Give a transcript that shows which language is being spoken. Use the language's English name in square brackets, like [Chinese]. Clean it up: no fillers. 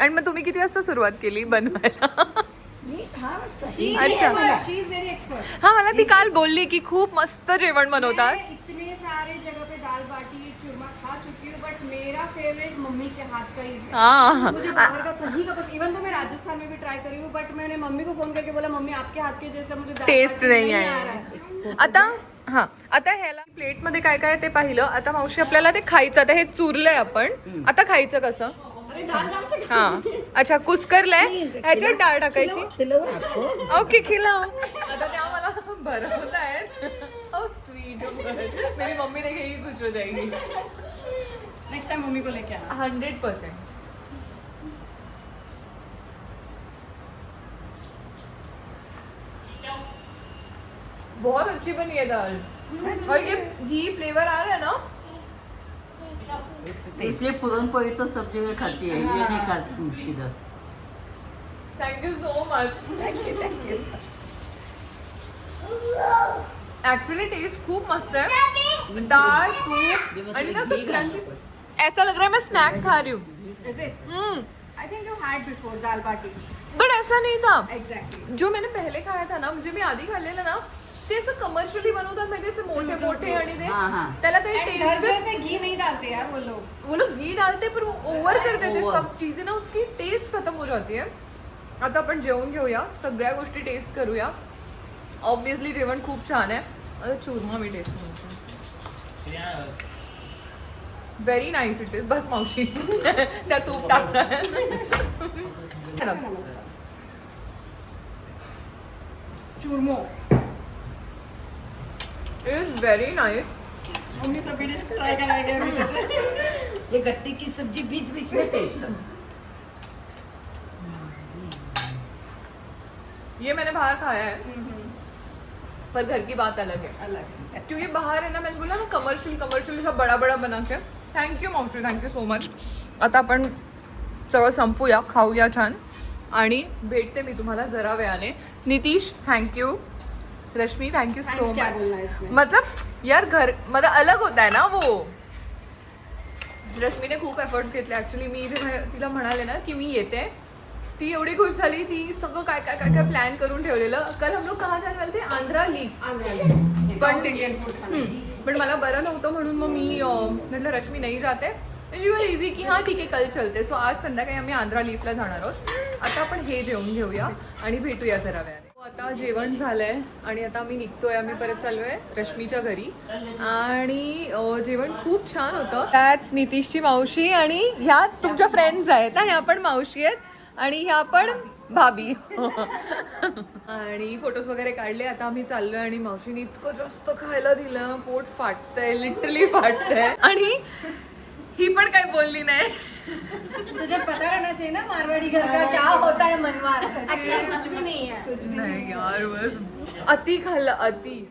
[Marathi] आणि मग तुम्ही किती वाजता सुरुवात केली बनवायला? मी 6 वाजता. [Hindi] अच्छा. [English] She is very expert. [Marathi] हा, मला ती काल बोलली की खूप मस्त जेवण बनवतात. [Hindi] इतने सारे जगह पे दाल बाटी चूरमा खा चुकी हूँ, बट मेरे मेरा फेवरेट मम्मी के हाथ का ही है। हाँ मुझे बाहर का कहीं का इवन तो मैं राजस्थान में भी ट्राई करी हूँ, बट मैंने मम्मी को फोन करके बोला मम्मी आपके हात के जैसा मुझे दाल टेस्ट बाटी [Marathi] नाही आ आहे [Hindi] रहा है। [Marathi] आता हा आता ह्याला प्लेटमध्ये काय काय ते पाहिलं. आता मावशी आपल्याला ते खायचं. आता हे चुरलंय आपण, आता खायचं कसं. [Hindi] अरे दाल डालते का? [Marathi] हा अच्छा कुस्करलंय, ह्याच्यात डाळ टाकायची. [Hindi] खिलव आपको. ओके खिलाओ. [Marathi] आता त्या मला भरवत आहेत. [English] how sweet, [Hindi] मेरी मम्मी देखेगी खुश हो जाएगी. नेक्स्ट टाइम मम्मी को लेके आना. 100%. बहुत अच्छी बनी है दाल, और ये घी फ्लेवर आ रहा है ना. इसलिए पुरणपोळी तो सब जगह खाती है, ये नहीं खाती किधर. [English] Thank you so much. [Marathi] Actually taste खूप मस्त है. दाल तूप आणि ना असं क्रंची. [Hindi] ऐसा लग रहा है मैं स्नैक खा रही हूँ. [English] Is it? I think you had before dal baati. [Hindi] But ऐसा नहीं था. [English] Exactly. [Hindi] जो मैंने पहले खाया था ना, [Marathi] म्हणजे मी आधी खाल्लेलं ना, ते असं कमर्शियली बनवतात माहिती, असे मोठे मोठे आणि ते [Hindi] हाँ, हाँ. [Marathi] त्याला काही [English] And घर taste. [Hindi] जैसे घी नहीं डालते यार वो लोग. घी डालते पर वो ओव्हर कर देते [English] Over. [Hindi] सब चीजें ना, उसकी टेस्ट खत्म हो जाती है. [Marathi] आता आपण जेवण घेऊया, सगळ्या गोष्टी टेस्ट करूया. ऑब्विसली जेवण खूप छान आहे. आता चूरमा मी टेस्ट करते. [English] Very nice it is. [Marathi] बस मावशी त्या तूप टाकणार. चूरमो. [English] It is very nice. [Hindi] Mummy सभी डिश ट्राई कराएंगे. ये गट्टे की सब्जी बीच बीच में टेस्ट. ये मैंने बाहर खाया है, पर घर की बात अलग है. अलग. क्योंकि बाहर है ना, मैंने बोला ना कमर्शियल सब बड़ा बड़ा बना के. [English] Thank you मावशी, thank you so much. [Marathi] आता आपण सगळं संपूया, खाऊया छान, आणि भेटते मी तुम्हाला जरा वेळाने. [English] Nitish thank you. Rashmi thank you so [Hindi] Thanks क्या बोलना है [English] Much. [Hindi] इसमें? मतलब यार घर मतलब अलग होता है ना वो. [Marathi] रश्मीने खूप एफर्ट्स घेतले. ॲक्च्युली मी तिला म्हणाले ना की मी येते, ती एवढी खुश झाली. ती सगळं काय काय काय काय प्लॅन करून ठेवलेलं. [Hindi] कल हम लोग कहाँ जाने वाले थे, Andhra leaf. South Indian food खाना. [Marathi] पण मला बरं नव्हतं म्हणून मग मी म्हटलं रश्मी नाही जाते. [English] she was easy [Marathi] की हां ठीक आहे [Hindi] कल चलते. [Marathi] सो आज संध्याकाळी आम्ही आंध्रा लीफला जाणार आहोत. आता आपण हे जेवण घेऊया आणि भेटूया जरा वेळाने. आता जेवण झालंय आणि आता आम्ही निघतोय. आम्ही परत चाललोय रश्मीच्या घरी, आणि जेवण खूप छान होतं. त्याच नितीशची मावशी आणि ह्या तुमच्या फ्रेंड्स आहेत ना, ह्या पण मावशी आहेत आणि ह्या पण भाभी. आणि फोटोज वगैरे काढले. आता आम्ही चाललोय आणि मावशीने इतकं जास्त खायला दिलं, पोट फाटतंय, लिटरली फाटतंय. आणि ही पण काही बोलली नाही. [Hindi] तुझे पता रहना चाहिए ना मारवाड़ी घर का क्या होता है मनवार. एक्चुअली कुछ भी नहीं है. [Marathi] नाही यार, बस अति खाल्लं अति.